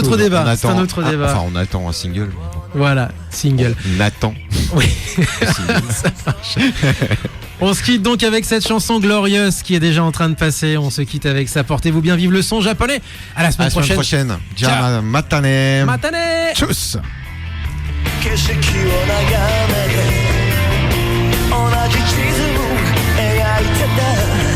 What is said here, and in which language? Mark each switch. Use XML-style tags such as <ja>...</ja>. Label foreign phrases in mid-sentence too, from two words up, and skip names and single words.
<fr>C'est un autre débat. On attend un single. Voilà, single. On attend. Oui. Ça marche. On se quitte donc avec cette chanson Glorious qui est déjà en train de passer. On se quitte avec ça. Portez-vous bien, vive le son japonais. À la semaine prochaine. Ciao. Matane. Matane. Tchuss.</fr> <ja>景色を眺めて同じ地図を描いてた</ja>